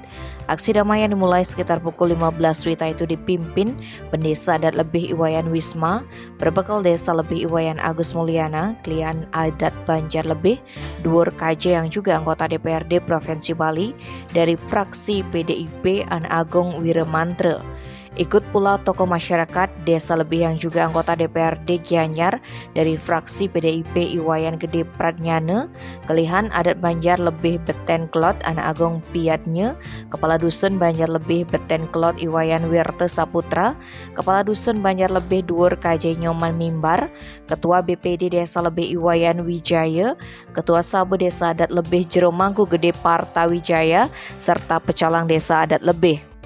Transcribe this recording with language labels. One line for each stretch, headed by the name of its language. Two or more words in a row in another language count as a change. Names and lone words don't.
Indonesian: Aksi damai yang dimulai sekitar pukul 15 WITA itu dipimpin Pendesa Adat Lebih Iwayan Wisma, berbekal Desa Lebih Iwayan Agus Mulyana, Klien Adat Banjar Lebih, Dhuwur KJ yang juga anggota DPRD Provinsi Bali dari fraksi PDIP An Agung Wiremantre. Ikut pula tokoh masyarakat desa lebih yang juga anggota DPRD Gianyar dari fraksi PDIP Iwayan Gede Pradnyana, Kelihan Adat Banjar Lebih Beten Klot Anak Agung Piatnya, Kepala Dusun Banjar Lebih Beten Klot Iwayan Wirte Saputra, Kepala Dusun Banjar Lebih Dhuwur KJ Nyoman Mimbar, Ketua BPD Desa Lebih Iwayan Wijaya, Ketua Sabu Desa Adat Lebih Jero Mangku Gede Parta Wijaya, serta pecalang Desa Adat Lebih.